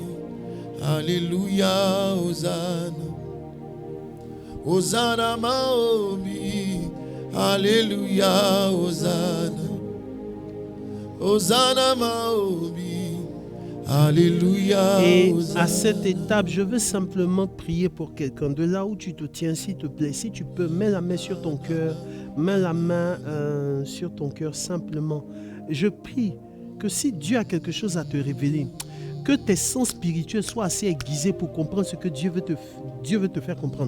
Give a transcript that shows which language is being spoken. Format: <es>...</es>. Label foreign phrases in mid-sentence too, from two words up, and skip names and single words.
<fr>Alléluia, Hosanna.</fr> <sw>Hosanna maombi.</sw> <fr>Alléluia, Hosanna.</fr> <sw>Hosanna maombi.</sw> <fr>Alléluia. Et Hosanna. à cette étape, je veux simplement prier pour quelqu'un. De là où tu te tiens, s'il te plaît, si tu peux, mets la main sur ton cœur. Mets la main sur ton cœur simplement. Je prie que si Dieu a quelque chose à te révéler, que tes sens spirituels soient assez aiguisés pour comprendre ce que Dieu veut te faire comprendre.</fr>